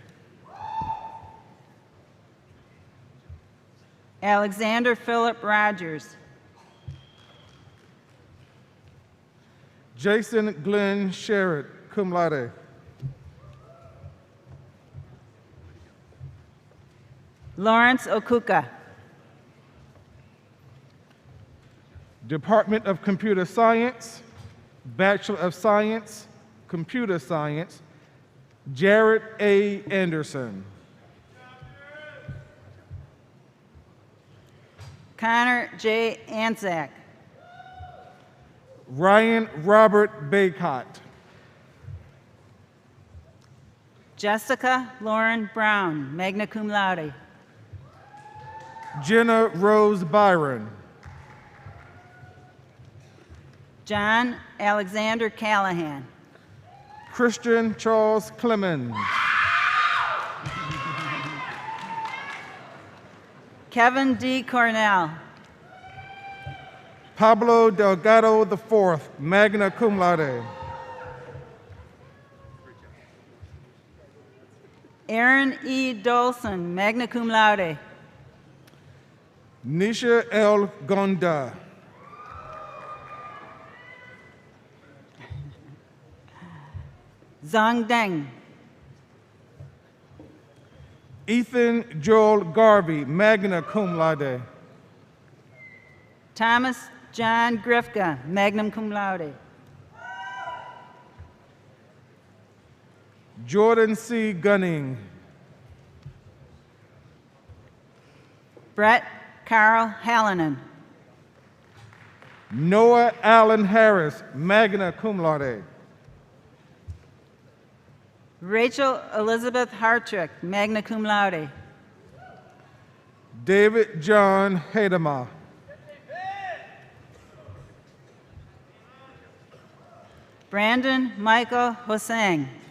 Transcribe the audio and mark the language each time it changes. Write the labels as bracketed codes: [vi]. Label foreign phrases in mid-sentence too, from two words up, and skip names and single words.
[en] Alexander Philip Rogers. Jason Glenn Sherritt, [la] cum laude. [en] Lawrence Okuka. Department of Computer Science, Bachelor of Science, Computer Science, Jared A. Anderson. Connor J. Anzac. Ryan Robert Baycott. Jessica Lauren Brown, [la] magna cum laude. [en] Jenna Rose Byron. John Alexander Callahan. Christian Charles Clemens. Kevin D. Cornell. Pablo Delgado IV, [la] magna cum laude. [en] Aaron E. Dolson, [la] magna cum laude. [en] Nisha L. Gonda. Zhang Deng. Ethan Joel Garvey, [la] magna cum laude. [en] Thomas John Grifka, [la] magna cum laude. [en] Jordan C. Gunning. Brett Carl Hallinan. Noah Allen Harris, [la] magna cum laude. [en] Rachel Elizabeth Hartrick, [la] magna cum laude. [en] David John Hedema. Brandon Michael Hosang.